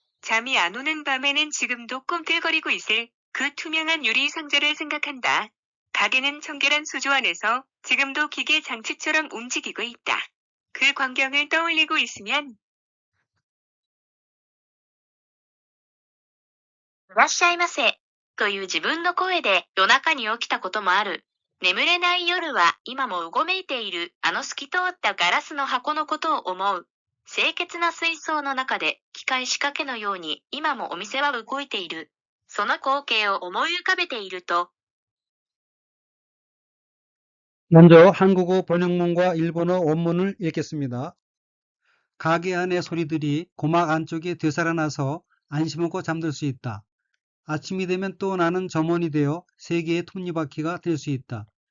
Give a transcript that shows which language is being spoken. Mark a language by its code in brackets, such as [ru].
[ko] 잠이 안 오는 밤에는 지금도 꿈틀거리고 있을 그 투명한 유리 상자를 생각한다. 가게는 청결한 수조 안에서 지금도 기계 장치처럼 움직이고 있다. 그 광경을 떠올리고 있으면 [ja] いらっしゃいませ。という自分の声で夜中に起きたこともある。眠れない夜は今もうごめいているあの透き通ったガラスの箱のことを思う。清潔な水槽の中で機械仕掛けのように今もお店は動いている。その光景を思い浮かべていると [ko] 먼저 한국어 번역문과 일본어 원문을 읽겠습니다. 가게 안의 소리들이 고막 안쪽에 되살아나서 안심하고 잠들 수 있다. 아침이 되면 또 나는 점원이 되어 세계의 톱니바퀴가 될 수 있다.